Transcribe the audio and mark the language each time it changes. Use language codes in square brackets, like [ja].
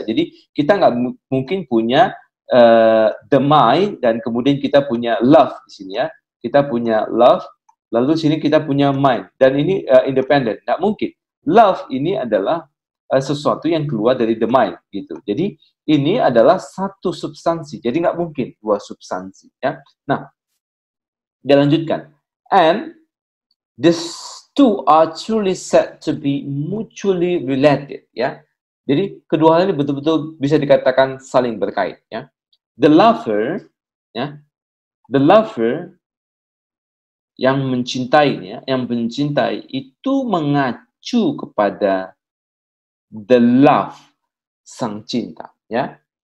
[id] Jadi kita nggak mungkin punya the mind dan kemudian kita punya love di sini, ya. Kita punya love lalu sini kita punya mind dan ini independen, nggak mungkin. Love ini adalah sesuatu yang keluar dari the mind, gitu. Jadi ini adalah satu substansi. Jadi nggak mungkin dua substansi, ya. Nah, dia lanjutkan. [en] And these two are truly said to be mutually related, ya. [id] Jadi kedua hal ini betul-betul bisa dikatakan saling berkait, ya. The lover, ya, the lover yang mencintainya, yang mencintai itu mengacu kepada the love, sang cinta, ya.